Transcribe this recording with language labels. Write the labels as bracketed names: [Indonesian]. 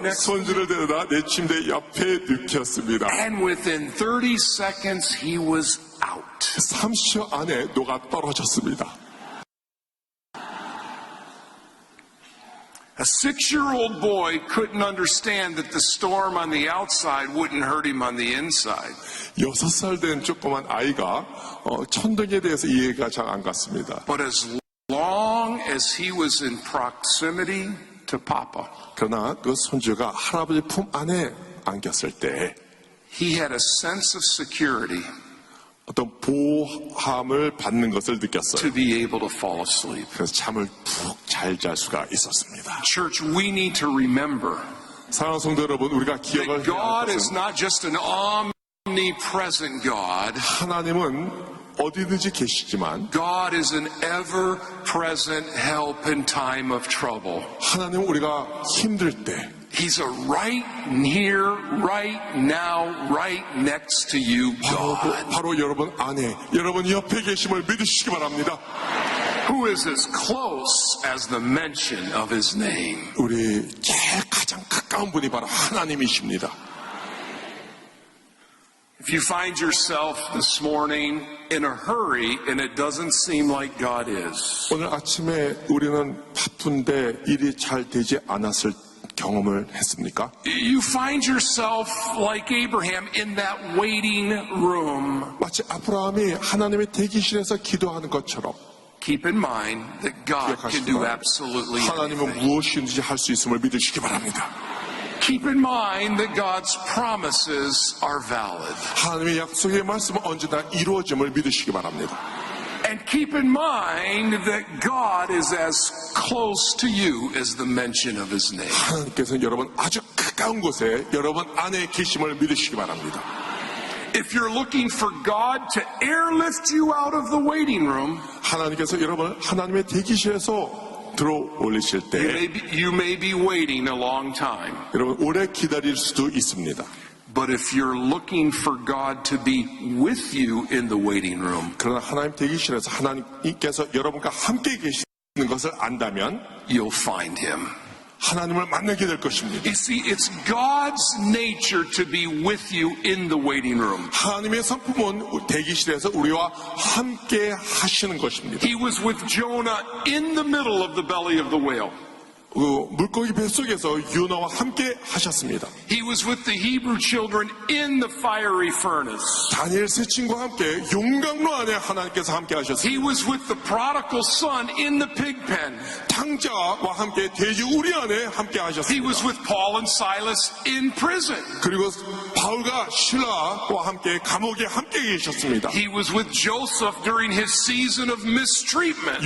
[English] next to him. [Korean] 손주를 데려다 내 침대 옆에 눕혔습니다. [English] And within 30 seconds, he was out. [Korean] 30초 안에 녹아 떨어졌습니다. [English] A 6-year-old boy couldn't understand that the storm on the outside wouldn't hurt him on the inside. [Korean] 6살 된 조그만 아이가 천둥에 대해서 이해가 잘 안 갔습니다. [English] But as long as he was in proximity to Papa, [Korean] 그러나 그 손주가 할아버지 품 안에 안겼을 때 [English] he had a sense of security [Korean] 어떤 보호함을 받는 것을 느꼈어요. [English] to be able to fall asleep. [Korean] 그래서 잠을 푹 잘 잘 수가 있었습니다. [English] Church, we need to remember [Korean] 사랑하는 성도 여러분, 우리가 기억을 [English] that [Korean] 해야 할 [English] God is [Korean] 것은 [English] not just an omnipresent God. [Korean] 하나님은 어디든지 계시지만 [English] God is an ever-present help in time of trouble. [Korean] 하나님은 우리가 힘들 때 [English] He's a right here, right now, right next to you God, [Korean] 바로 여러분 안에 여러분 옆에 계심을 믿으시기 바랍니다. [English] who is as close as the mention of his name. [Korean] 우리 제일 가장 가까운 분이 바로 하나님이십니다. [English] If you find yourself this morning in a hurry and it doesn't seem like God is, [Korean] 오늘 아침에 우리는 바쁜데 일이 잘 되지 않았을 경험을 했습니까? [English] you find yourself like Abraham in that waiting room. [Korean] 마치 아브라함이 하나님의 대기실에서 기도하는 것처럼 [English] Keep in mind that God can do absolutely [Korean] 하나님은 [English] anything. [Korean] 무엇이든지 할 수 있음을 믿으시기 바랍니다. [English] Keep in mind that God's promises are valid. [Korean] 하나님의 약속의 말씀은 언제나 이루어짐을 믿으시기 바랍니다. [English] And keep in mind that God is as close to you as the mention of his name. [Korean] 하나님께서는 여러분 아주 가까운 곳에 여러분 안에 계심을 믿으시기 바랍니다. [English] If you're looking for God to airlift you out of the waiting room, [Korean] 하나님께서 여러분을 하나님의 대기실에서 들어 올리실 때 [English] you may be waiting a long time. [Korean] 여러분 오래 기다릴 수도 있습니다. [English] But if you're looking for God to be with you in the waiting room, [Korean] 그러나 하나님 대기실에서 하나님께서 여러분과 함께 계시는 것을 안다면 [English] you'll find him. [Korean] 하나님을 만나게 될 것입니다. [English] You see, it's God's nature to be with you in the waiting room. [Korean] 하나님의 성품은 대기실에서 우리와 함께 하시는 것입니다. [English] He was with Jonah in the middle of the belly of the whale. [Korean] 물고기 뱃속에서 요나와 함께 하셨습니다. [English] He was with the Hebrew children in the fiery furnace. [Korean] 다니엘 세 친구와 함께 용광로 안에 하나님께서 함께 하셨습니다. [English] He was with the prodigal son in the pig pen. [Korean] 탕자와 함께 돼지 우리 안에 함께 [English] He [Korean] 하셨습니다. [English] was with Paul and Silas in prison. [Korean] 그리고 바울과 실라와 함께 감옥에 함께 계셨습니다. [English] He was with Joseph during his season of mistreatment.